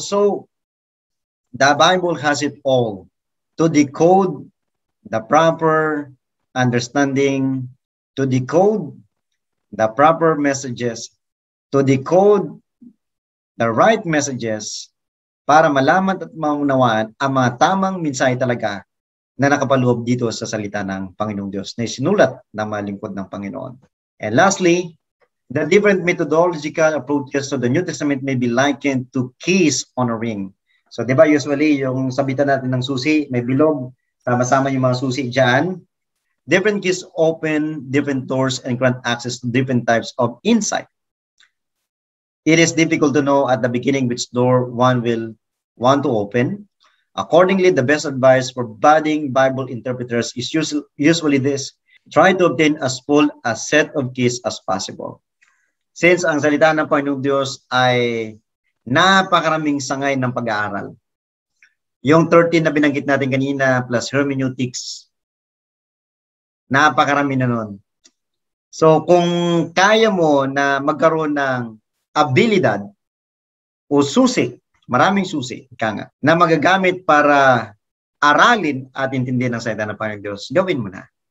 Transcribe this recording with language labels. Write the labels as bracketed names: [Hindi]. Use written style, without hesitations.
[English] So, the Bible has it all to decode the proper understanding, to decode the proper messages, to decode the right messages, [Filipino] para malaman at maunawaan ang mga tamang mensahe talaga na nakapaloob dito sa salita ng Panginoong Diyos na isinulat ng mga lingkod ng Panginoon. [English] And lastly, the different methodological approaches to the New Testament may be likened to keys on a ring. [Filipino] So, di ba, usually, yung sabitan natin ng susi, may bilog, sama-sama yung mga susi dyan. [English] Different keys open different doors and grant access to different types of insight. It is difficult to know at the beginning which door one will want to open. Accordingly, the best advice for budding Bible interpreters is usually this: try to obtain as full a set of keys as possible. [Filipino] Since ang salita ng Panginoong Diyos ay napakaraming sangay ng pag-aaral. Yung 13 na binanggit natin kanina plus hermeneutics, napakarami na nun. So kung kaya mo na magkaroon ng abilidad o susi, maraming susi, na magagamit para aralin at intindihan ang salita ng Panginoong Diyos, gawin mo na.